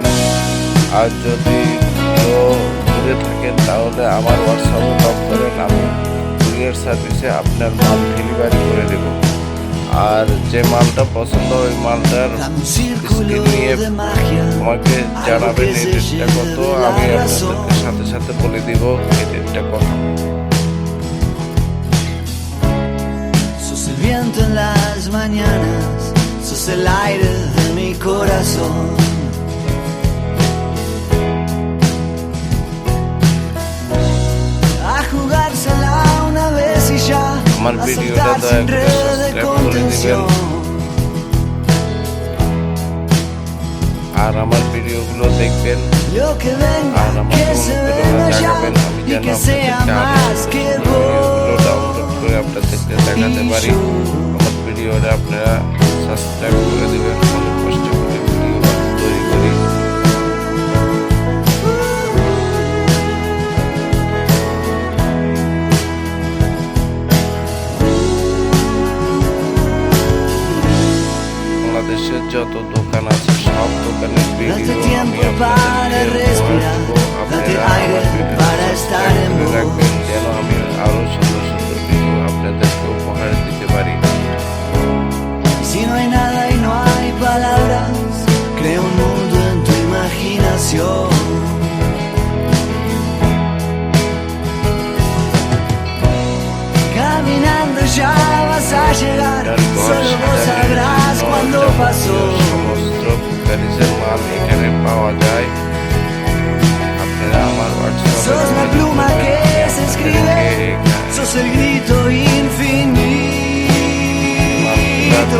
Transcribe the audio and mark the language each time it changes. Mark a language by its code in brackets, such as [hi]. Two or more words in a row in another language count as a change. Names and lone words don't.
[bn] আর যদি কেউ দূরে থাকেন তাহলে আমার হোয়াটসঅ্যাপে নক করেন, আমি কুরিয়ার সার্ভিসে আপনার মাল ডেলিভারি করে দেব। আর যে মালটা পছন্দ ওই মালটার স্ক্রিন নিয়ে আমাকে জানাবেন এই রেটটা কত, আমি আপনাদেরকে সাথে সাথে বলে দিব এই রেটটা কত। [es] Sos el viento en las mañanas, sos el aire de mi corazón. A jugársela una vez y ya, [bn] আমার [es] a [bn] ভিডিওটা [es] saltar [bn] দয়া [es] sin [bn] করে [es] red de [bn] সাবস্ক্রাইব করে দিবেন। [es] contención. [bn] আর আমার ভিডিওগুলো দেখবেন, [es] Lo que [bn] আর [es] venga, [bn] আমাকে [es] que se [bn] অনুপ্রেরণা [es] venga ya, [bn] জাগাবেন, আমি [es] y [bn] যেন [es] que sea [bn] আপনাদেরকে [es] más que [bn] ভিডিওগুলো [es] vos. [bn] ডাউনলোড করে আপনাদেরকে দেখাতে পারি। আমার ভিডিওটা আপনারা সাবস্ক্রাইব করে দিবেন। অনেক কষ্ট করে ভিডিও তৈরি করি। বাংলাদেশের যত দোকান আছে সব দোকানের ভিডিও আমি আপনাদেরকে উপহার দেব। আপনারা আমার ভিডিও সাবস্ক্রাইব করে রাখবেন যেন আমি আরো সুন্দর সুন্দর ভিডিও আপনাদেরকে উপহার দিতে পারি। [es] Si no hay nada y no hay palabras, crea un mundo en tu imaginación. Caminando ya vas a llegar, solo vos sabrás cuando pasó. [bn] সমস্ত কুকারিসের মাল এখানে পাওয়া যায়। আপনারা আমার [es] Sos la pluma que se escribe, [bn] হোয়াটসঅ্যাপে [es] sos el grito infinito.